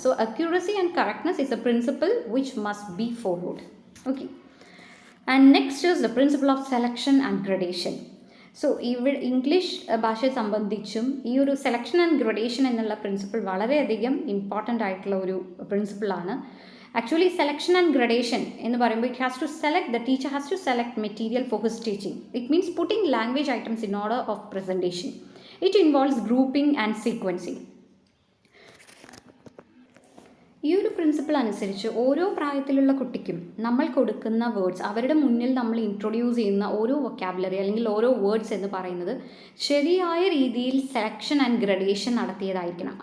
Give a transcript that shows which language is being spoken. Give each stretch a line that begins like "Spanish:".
English: So accuracy and correctness is a principle which must be followed. Okay, and next is the principle of selection and gradation.
Malayalam: So ഇവിടെ English ഭാഷയെ സംബന്ധിച്ചും ഈ ഒരു selection and gradation എന്നുള്ള principle വളരെയധികം important ആയിട്ടുള്ള ഒരു പ്രിൻസിപ്പിളാണ്.
English: actually selection and gradation
Malayalam: എന്ന് പറയുമ്പോൾ
English: the teacher has to select material for his teaching. It means putting language items in order of presentation. It involves grouping and sequencing.
Malayalam: ഈ ഒരു principle അനുസരിച്ച് ഓരോ പ്രായത്തിലുള്ള കുട്ടിക്കും നമ്മൾ കൊടുക്കുന്ന വേർഡ്സ്, അവരുടെ മുന്നിൽ നമ്മൾ ഇൻട്രൊഡ്യൂസ് ചെയ്യുന്ന ഓരോ വൊക്കാബുലറി അല്ലെങ്കിൽ ഓരോ വേർഡ്സ് എന്ന് പറയുന്നത് ശരിയായ രീതിയിൽ സെലക്ഷൻ ആൻഡ് ഗ്രഡേഷൻ നടത്തിയതായിരിക്കണം.